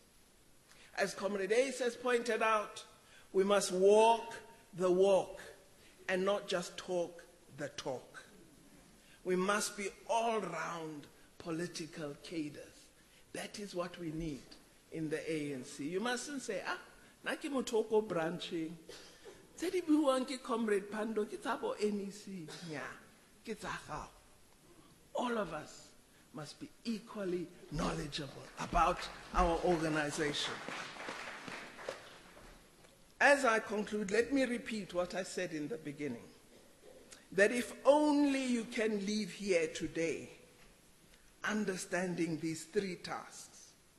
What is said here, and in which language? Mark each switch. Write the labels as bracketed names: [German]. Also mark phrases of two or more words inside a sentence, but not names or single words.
[English] As Comrade Ace has pointed out, we must walk the walk and not just talk the talk. We must be all-round political cadres. That is what we need in the ANC. You mustn't say, naki motoko branching. [Tswana] Tse di buang ke Comrade Pandor, ke tsa bo NEC. Nya, ke tsa gago. [English] All of us must be equally knowledgeable about our organization. As I conclude, let me repeat what I said in the beginning, that if only you can leave here today understanding these three tasks.